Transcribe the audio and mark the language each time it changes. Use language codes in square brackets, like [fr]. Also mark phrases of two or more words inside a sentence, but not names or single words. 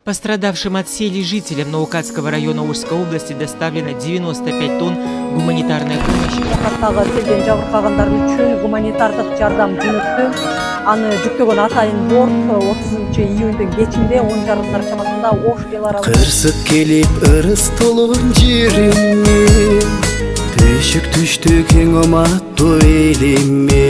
[ru] Пострадавшим от сели жителям Наукатского района Ужской области доставлено 95 тонн гуманитарной помощи. [ky] Селден жабыркагандар үчүн гуманитардык жардам жөнөттү. Аны жүктөгөн атайын борт 30-июндун кечинде 10 жарымдар чамасында Ош эл аралык кырсык келип ырыс толгон жериме, төшүк түштү кең оматтуу элиме.